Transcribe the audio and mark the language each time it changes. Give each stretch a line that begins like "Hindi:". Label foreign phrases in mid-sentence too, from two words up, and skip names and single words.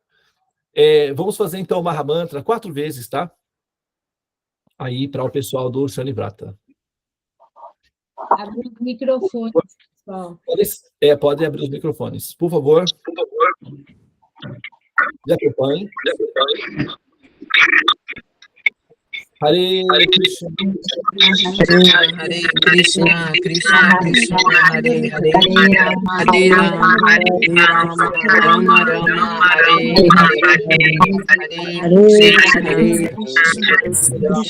Portuguese: Vamos fazer, então, o Mahamantra 4 vezes, tá? Aí, para o pessoal do Shanivrata. Abre os microfones, pessoal. Podem abrir os microfones. Por favor. Me acompanhem.
Sanskrit: Hare Krishna, Hare Krishna, Krishna Krishna, Hare Hare, Hare Rama, Rama Rama, Hare Hare, Hare Krishna,